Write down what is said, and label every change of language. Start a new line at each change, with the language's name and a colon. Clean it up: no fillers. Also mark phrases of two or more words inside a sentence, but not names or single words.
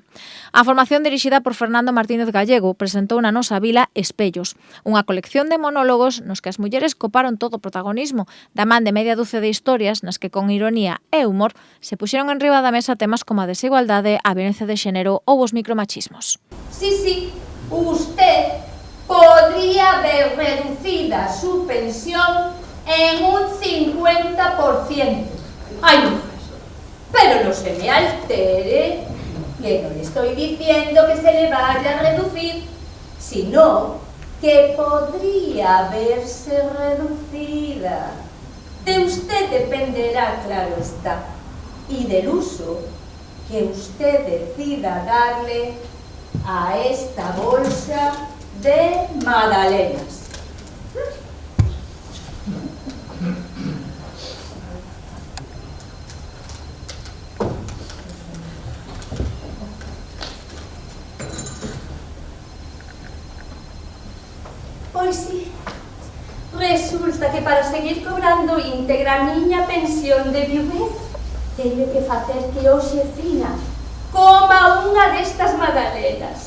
Galician: A formación dirixida por Fernando Martínez Gallego presentou na nosa vila Espellos, unha colección de monólogos nos que as mulleres coparon todo o protagonismo da man de media dúcia de historias nas que con ironía e humor se puxeron en riba da mesa temas como a desigualdade, a violencia de xénero ou os micromachismos.
Spanish: Sí, usted podría ver reducida su pensión en un 50%. Ay, no, pero no se me altere, que no le estoy diciendo que se le vaya a reducir, sino que podría verse reducida. De usted dependerá, claro está, y del uso que usted decida darle a esta bolsa de magdalenas.
Galician: Pois sí, resulta que para seguir cobrando íntegra a miña pensión de viuvez teño que facer que hoxe fina coma unha destas magdalenas.